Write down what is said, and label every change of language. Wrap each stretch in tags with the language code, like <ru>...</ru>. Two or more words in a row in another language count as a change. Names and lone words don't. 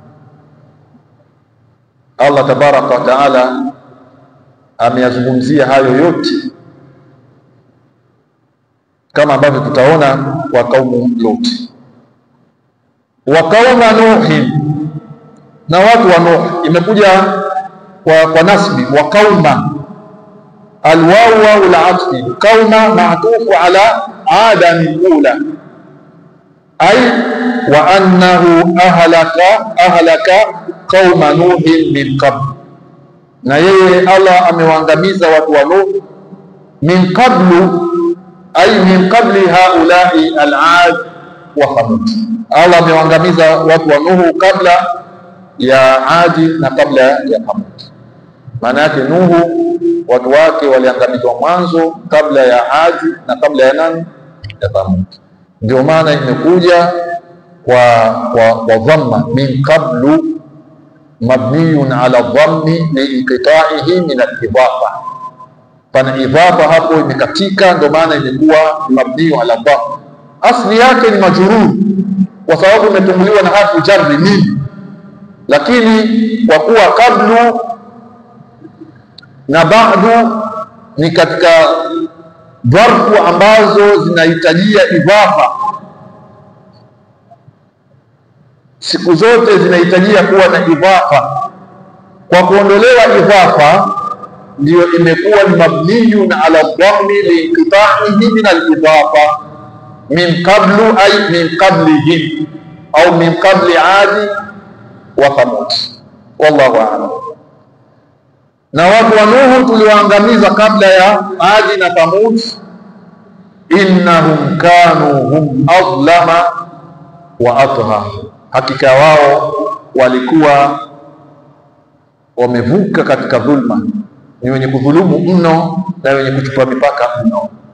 <sw>Allah tabaraka wa taala ameyazungumzia hayo yote, kama ambavyo tutaona kwa kaumu Lut,</sw> <ar>وقوم نوح,</ar> <sw>na watu wa Nuh. Imekuja kwa nasbi</sw> <ar>وقوم الواو والعطف قوم معطوف على عاد الأولى أي وأنه أهلك قوم نوح من قبل,</ar> <sw>na yeye Allah amewaangamiza watu wa Nuh</sw> <ar>من قبل أي من قبل هؤلاء العاد وثمود.</ar> <sw>Allah amewaangamiza watu wa Nuhu kabla ya Adi na kabla ya Thamud. Maana yake Nuhu watu wake waliangamizwa mwanzo kabla ya Adi na kabla ya nani? Ya Thamud. Ndio maana imekuja kwa dhamma</sw> <ar>من قبل مبني على الضم لانقطاعه من الإضافة.</ar> <sw>Pana idafa hapo imekatika, ndio maana imekuwa</sw> <ar>مبني على ضمة.</ar> <sw>Asli yake ni majrur kwa sababu imetunguliwa na</sw> <ar>حرف جر من,</ar> <sw>lakini kwa kuwa kablu na ba'du ni katika dharfu ambazo zinahitajia idhafa, siku zote zinahitajia kuwa na idhafa. Kwa kuondolewa idhafa ndio imekuwa ni</sw> <ar>مبني على الضم لانقطاعه من الإضافة من قبل أي من قبلهم أو من قبل عاد وثمود. والله أعلم.</ar> <sw>Na watu wa Nuhu tuliwaangamiza kabla ya Adi na Thamud,</sw> <ar>إنهم كانوا هم أظلم وأطغى,</ar> <sw>hakika wao walikuwa wamevuka katika dhulma, ni wenye kudhulumu mno na wenye kuchupa mipaka mno.</sw>